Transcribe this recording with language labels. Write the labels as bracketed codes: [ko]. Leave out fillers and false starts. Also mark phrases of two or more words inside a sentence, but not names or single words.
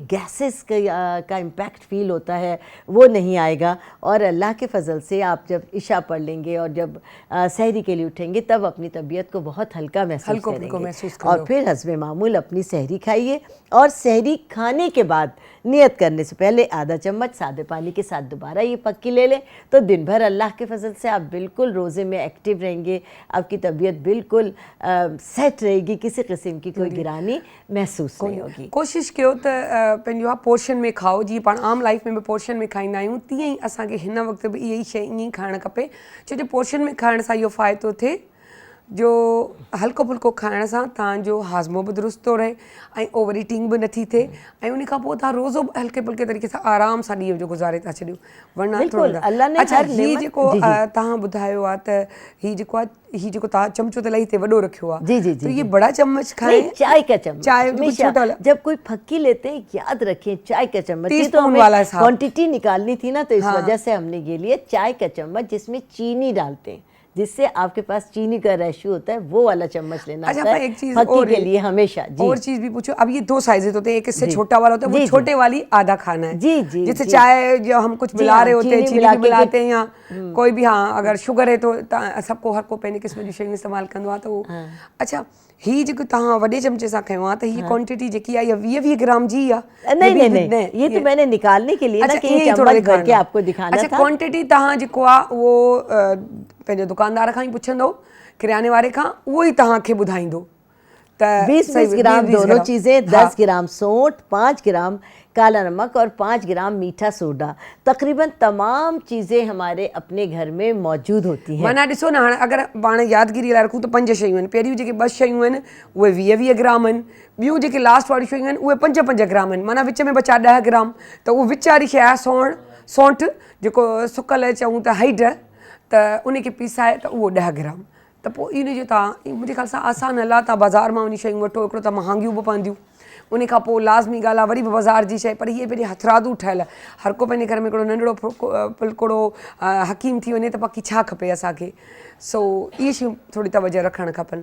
[ur] گیسز کا [en] impact feel [ur] ہوتا ہے وہ نہیں آئے گا، اور اللہ کے فضل سے آپ جب عشاء پڑھ لیں گے اور جب سحری کے لیے اٹھیں گے تب اپنی طبیعت کو بہت ہلکا محسوس کریں گے، اور پھر حسب معمول اپنی سحری کھائیے، اور سحری کھانے کے بعد نیت کرنے سے پہلے آدھا چمچ سادے پانی کے ساتھ دوبارہ یہ پھکی لے لیں، تو دن بھر اللہ کے فضل سے آپ بالکل روزے میں ایکٹو رہیں گے، آپ کی طبیعت بالکل سیٹ رہے گی، کسی قسم کی کوئی گرانی محسوس نہیں ہوگی. [sd] कोशिश कयो त पंहिंजो पोर्शन में खाओ, जीअं पाण आम लाइफ में भी पोर्शन में खाईंदा आहियूं, तीअं ई असांखे हिन वक्त भी इहा ई शइ ईअं ई खाइणु खपे, छो जो पोर्शन में खाइण सां इहो फ़ाइदो थिए जो हल्को फुल्को खाइण सां तव्हांजो हाज़मो बि दुरुस्त थो रहे ऐं [en] over eating [sd] बि नथी थिए, ऐं उन खां पोइ तव्हां रोज़ो हल्के फुल्के तरीक़े सां आराम सां ॾींहं जो गुज़ारे था छॾियो, वरना अच्छा हीअ जेको तव्हां ॿुधायो आहे त हीअ जेको तव्हां चमचो त इलाही हिते वॾो रखियो आहे, [ur] جی جی تو یہ بڑا چمچ کھائیں, چائے کا چمچ, चाय جب کوئی پھکی لیتے ہیں یاد رکھیں چائے کا چمچ، یہ تو टीस्पून हमें والا حساب. کوانٹٹی نکالنی تھی نا، تو اس وجہ سے ہم نے یہ لیے چائے کا چمچ جس میں چینی ڈالتے ہیں، جس سے آپ کے پاس چینی کا ریشو ہوتا ہے وہ والا چمچ لینا अच्छा, है ایک چیز फक्की और کے لیے ہمیشہ۔ جی, اور چیز بھی پوچھو، اب یہ 2 سائزز ہوتے ہیں، ایک اس سے چھوٹا والا ہوتا ہے، وہ چھوٹے والی آدھا کھانا ہے, جی جی, جیسے چائے جو ہم کچھ ملا رہے ہوتے ہیں، چینی بھی ملاتے ہیں، یا کوئی بھی، ہاں اگر شوگر ہے تو سب کو [sd] हर को पंहिंजे क़िस्म जी शयूं इस्तेमालु कंदो आहे, त उहो अच्छा ही जेको तव्हां वॾे चमचे सां खयो आहे त हीअ क्वांटिटी जेकी आहे इहा 20 ग्राम जी आहे? [ur] نہیں، یہ تو میں نے نکالنے کے لیے نا کہ یہ چمچ بھر کے آپ کو دکھانا تھا. [sd] अच्छा, क्वांटिटी तव्हां जेको आहे उहो पंहिंजे दुकानदार खां ई पुछंदो, किराने वारे खां, उहो ई तव्हांखे ॿुधाईंदो त [ur] 20 گرام دونوں چیزیں، 10 گرام سونٹھ، 5 گرام کالا نمک اور 5 گرام میٹھا سوڈا، تقریباً تمام چیزیں ہمارے اپنے گھر میں موجود ہوتی ہیں. [sd] माना ॾिसो ना, हाणे अगरि पाण यादगिरी लाइ रखूं त 5 शयूं आहिनि, पहिरियूं जेके 2 शयूं आहिनि उहे 20 ग्राम आहिनि, ॿियूं जेके लास्ट वारियूं शयूं आहिनि उहे 5 ग्राम आहिनि, माना विच में बचा 10 ग्राम, त उहो विच वारी शइ आहे सौंठ जेको सुकल चऊं त हैड, त उनखे पीसाए त उहो 10 ग्राम, त पोइ इन जो तव्हां मुंहिंजे ख़्याल सां आसान हल आहे, तव्हां बाज़ार मां उन शयूं वठो, हिकिड़ो त महांगियूं बि पवंदियूं, उन खां पोइ लाज़मी ॻाल्हि आहे वरी बि बाज़ार जी शइ, पर हीअ पहिरीं हथरादू ठहियल, हर को पंहिंजे घर में हिकिड़ो नंढिड़ो फुलकोड़ो हकीम थी वञे त बाक़ी छा खपे असांखे, सो इहे शयूं थोरी तवजो रखणु खपनि।